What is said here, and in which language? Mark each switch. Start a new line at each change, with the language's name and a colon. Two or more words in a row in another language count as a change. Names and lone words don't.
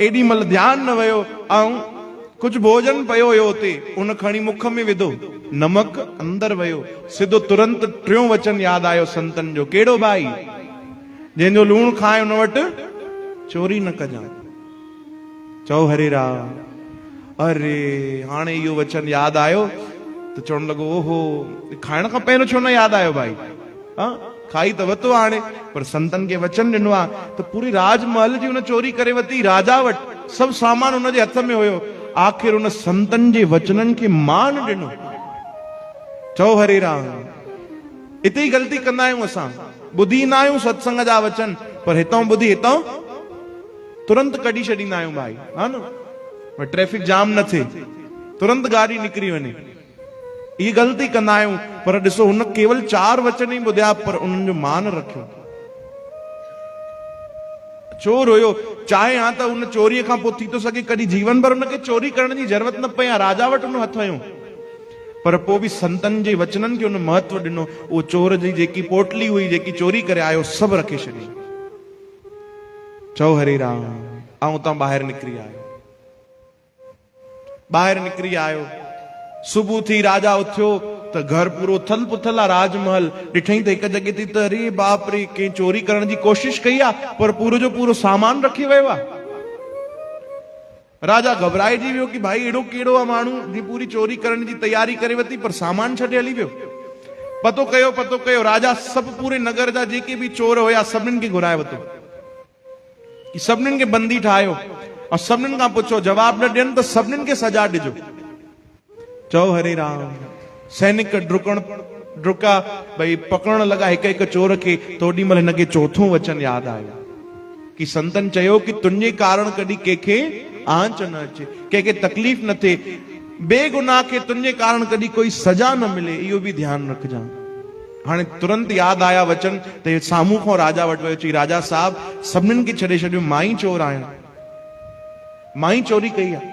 Sindhi: एॾी महिल ध्यानु न वियो, ऐं कुझु भोजन पियो हुयो हुते, उन खणी मुख में विधो, नमक अंदर वियो। सिधो तुरंत टियों वचन यादि आयो संतन जो, कहिड़ो भाई? जंहिंजो लूणु खाए उन वटि चोरी न कजांइ। चओ हरे राम। अरे हाणे इहो वचन यादि आयो त चवण लॻो, ओहो, खाइण खां पहिरियों छो न यादि आयो भाई? हाँ, खाई त वरितो हाणे, पर संतन खे वचन ॾिनो आहे त पूरी राजमहल जी उन चोरी करे वरिती, राजा वटि सभु सामान उनजे हथ में हुयो। आख़िर उन संतन जे वचननि खे मान ॾिनो। चओ हरे राम। हिते ई ग़लती कंदा आहियूं असां, ॿुधी न आहियूं सत्संग जा वचन, पर हितां ॿुधी हितां तुरंत कढी छॾींदा आहियूं भाई, हा न,
English: traffic jam
Sindhi: न थिए, तुरंत गाड़ी निकिरी वञे। ये गलती कंदा आहियूं। पर ॾिसो, हुन केवल 4 वचन ही ॿुधिया, पर उन्हनि जो मान रखियो। चोर हुयो, चाहे हां त उन चोरीअ खां पोइ थी थो सघे कॾहिं जीवन भर उनखे चोरी करण जी ज़रूरत न पए, राजा वटि उन हथ हुयो, पर पोइ बि संतनि जे वचननि खे उन महत्व ॾिनो। उहो चोर जी जेकी पोटली हुई, जेकी चोरी करे आयो, सभु रखे छॾी। चओ हरे राम। ऐं उतां ॿाहिरि निकिरी आयो। ॿाहिरि निकिरी आयो, सुबुह थी राजा उथियो त घर पूरो उथल पुथल आहे। राजमहल ॾिठई त हिकु जॻह ते त अरे बाप रे, कंहिं चोरी करण जी कोशिशि कई आहे, पर पूरो जो पूरो सामान रखी वियो आहे। राजा घबराइजी वियो कि भाई एॾो कहिड़ो आहे माण्हू जी पूरी चोरी करण जी तयारी करे वरिती, पर सामान छॾे हली वियो। पतो कयो राजा सभु पूरे नगर जा जेके बि चोर हुया सभिनीनि खे घुराए वरितो, सभिनीनि खे बंदी ठाहियो, और सभिनीनि खां पुछो, जवाब न ॾियनि त सभिनीनि खे सजा ॾिजो। चओ हरे राम। सैनिक डुका भई पकड़ण लॻा हिकु हिकु चोर खे, त ओॾी महिल हिनखे चौथों वचन यादि आयो कि संतन चयो कि तुंहिंजे कारण कॾहिं कंहिंखे आंच न अचे, कंहिंखे तकलीफ़ न थिए, बेगुनाह खे तुंहिंजे कारण कॾहिं कोई सजा न मिले, इहो बि ध्यानु रखजां। हाणे तुरंत यादि आया वचन त साम्हूं खां राजा वटि वियो, चई राजा साहब सभिनीनि खे छॾे छॾियो, मां ई चोर आहियां, मां ई चोरी कई आहे।